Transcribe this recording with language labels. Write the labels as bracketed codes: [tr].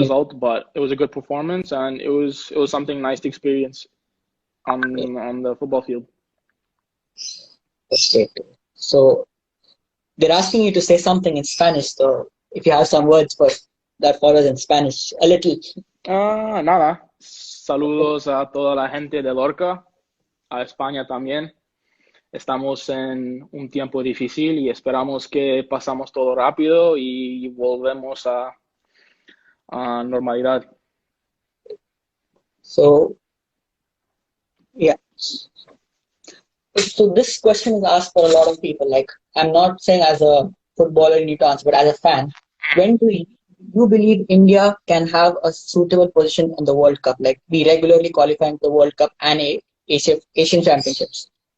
[en] result, but it was a good performance, and it was something nice to experience yeah, on the football field. that's great. So they're asking you to say something in Spanish. So if you have some words for that follows in Spanish, a little. [es] Nada. Saludos a toda la gente de Lorca, a España también. Estamos en un tiempo difícil y esperamos que pasamos todo rápido y volvemos a normalidad. [en] So yeah. So this question is asked for a lot of people. Like, I'm not saying as a footballer you need to answer, but as a fan, when do you believe India can have a suitable position in the World Cup? Like, we regularly qualifying for the World Cup and Asian Championships.